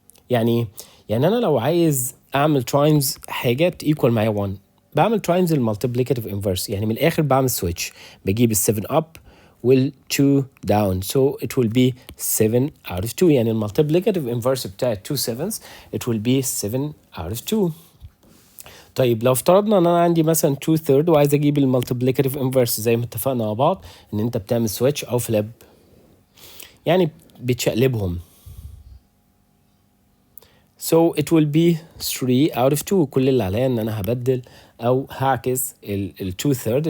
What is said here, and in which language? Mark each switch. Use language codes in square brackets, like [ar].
[ar] يعني انا لو عايز اعمل تايمز حاجات ايكوال معايا 1 بعمل تايمز المالتيبليكاتيف انفرس، يعني من الاخر بعمل سويتش، بجيب ال7 up وال2 down [en] so it will be 7 out of 2. [ar] يعني المالتيبليكاتيف انفرس بتاع 2 7s [en] it will be 7 out of 2. [ar] طيب لو افترضنا ان انا عندي مثلا 2/3 وعايز اجيب المالتيبليكاتيف انفرس زي ما اتفقنا مع بعض ان انت بتعمل سويتش او فليب، يعني بتشقلبهم [en] So it will be 3 out of 2. [ar] كل اللي عليا ان انا هبدل او هعكس ال 2/3.